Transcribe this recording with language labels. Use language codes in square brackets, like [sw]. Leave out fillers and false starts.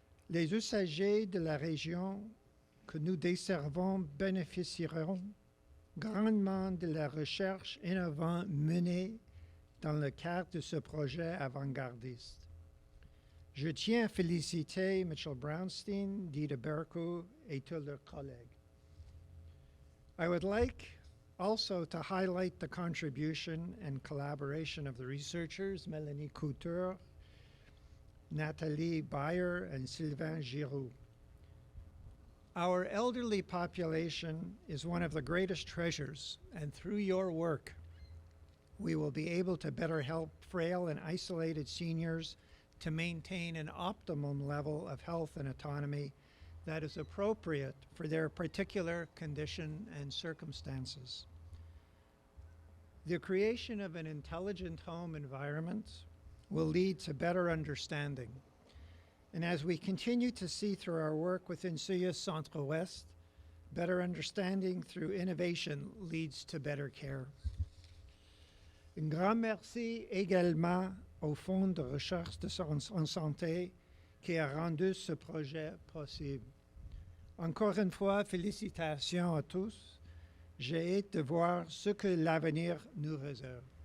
[fr] Les usagers de la région que nous desservons bénéficieront grandement de la recherche innovante menée dans le cadre de ce projet avant-gardiste. Je tiens à féliciter Mitchell Brownstein, Dita Berko et tous leurs collègues. [en] I would like also to highlight the contribution and collaboration of the researchers, Mélanie Couture, Nathalie Bayer, and Sylvain Giroux. Our elderly population is one of the greatest treasures, and through your work, we will be able to better help frail and isolated seniors to maintain an optimum level of health and autonomy that is appropriate for their particular condition and circumstances. The creation of an intelligent home environment will lead to better understanding. And as we continue to see through our work within CIUSSS Centre-Ouest, better understanding through innovation leads to better care. [fr] Un grand merci également au Fonds de recherche en santé qui a rendu ce projet possible. Encore une fois, félicitations à tous. J'ai hâte de voir ce que l'avenir nous réserve.